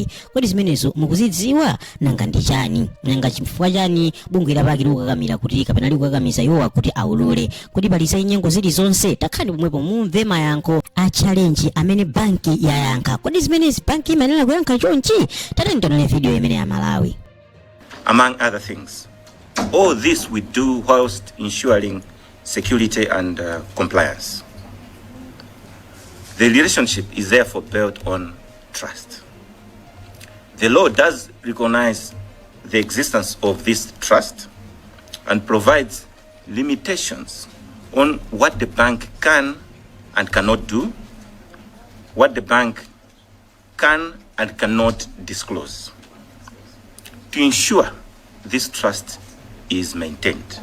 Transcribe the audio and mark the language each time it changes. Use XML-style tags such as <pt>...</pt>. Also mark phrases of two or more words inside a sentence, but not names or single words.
<ny>Kodi zimenezo mukuzidziwa nanga ndi chani? Nanga chifukwa chani bungwe lapaki likukakamira kuti kapena likukakamiza iwowa kuti aulule? Kodi pali za nyengo zilizonse? Takhani pomwepo mumve mayankho a challenge amene banki yayankha. Kodi zimenezi banki imanena kuyankha chonchi? Tatentonele video imene ya Malawi.</ny> <en>Among other things, all this we do whilst ensuring security and compliance. The relationship is therefore built on trust. The law does recognize the existence of this trust and provides limitations on what the bank can and cannot do, what the bank can and cannot disclose, to ensure this trust is maintained.</en>